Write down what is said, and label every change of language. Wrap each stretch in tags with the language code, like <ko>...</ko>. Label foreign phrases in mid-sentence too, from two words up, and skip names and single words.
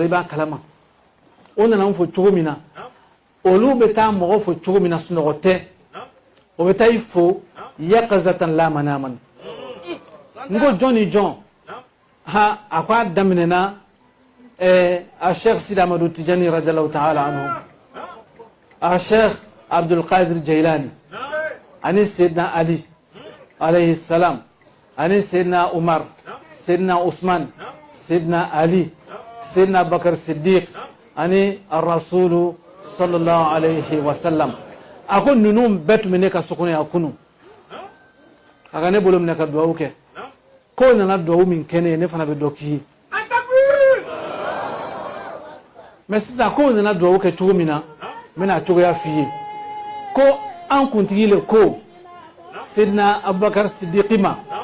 <bm>i b'a kalama o nana n fo cogo min na olu bɛ taa mɔgɔ fo cogo min na sunɔgɔ tɛ o bɛ taa i fo yakazatan la manaman n ko jɔn ni jɔn a ko a daminɛna a Sheikh Sidi Amadu Tijani</bm> <ar>رضي الله تعالى عنه</ar> <bm>a Sheikh Abdul Qadir Jailani ani Sayyidina Ali</bm> <ar>عليه السلام</ar> <bm>ani Sayyidina Umar Sayyidina Usman Sayyidina Ali Sayyidina Bakar Siddiq ani ar-Rasulu</bm> <ar>صلى الله عليه وسلم</ar> <bm>a ko ninnu bɛɛ tun bɛ ne ka so kɔnɔ yan kunu a ka ne bolo minɛ ka duwawu kɛ ko nana duwawu min kɛ ne ye ne fana bɛ dɔ k'i ye mais sisan ko nana duwawu kɛ cogo min na n bɛna cogoya f'i ye ko an kuntigi le ko Sayyidina Abubakar Siddiqi ma</bm>